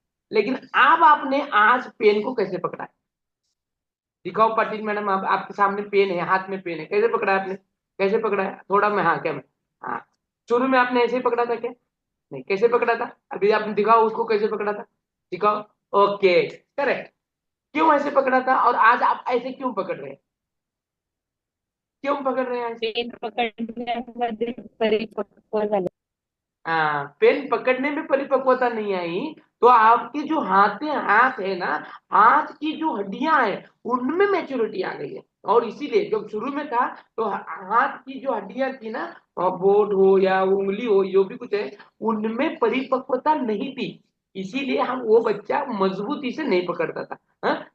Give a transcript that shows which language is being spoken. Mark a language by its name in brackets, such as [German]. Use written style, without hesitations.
[Hindi] लेकिन अब आपने आज पेन को कैसे पकड़ा है? दिखाओ पाटिल मैडम, आप आपके सामने पेन है, हाथ में पेन है, कैसे पकड़ा है आपने? कैसे पकड़ा है? थोड़ा मैं, हाँ क्या मैं, हाँ, शुरू में आपने ऐसे ही पकड़ा था क्या? नहीं, कैसे पकड़ा था? अभी आपने दिखाओ उसको कैसे पकड़ा था, दिखाओ। Okay, correct. क्यों ऐसे पकड़ा था और आज आप ऐसे क्यों पकड़ रहे हैं? क्यों पकड़ रहे हैं ऐसे? [Marathi] पेन पकडण्यामध्ये परिपक्व झाले. [Hindi] पेन पकड़ने में परिपक्वता नहीं आई तो आपकी जो हाथ है ना, हाथ की जो हड्डियां हैं उनमें मैच्योरिटी आ गई है। और इसीलिए जब शुरू में था तो हाथ की जो हड्डियां थी ना, बोट हो या उंगली हो, जो भी कुछ है, उनमें परिपक्वता नहीं थी, इसीलिए हम वो बच्चा मजबूती से नहीं पकड़ता था। हाँ?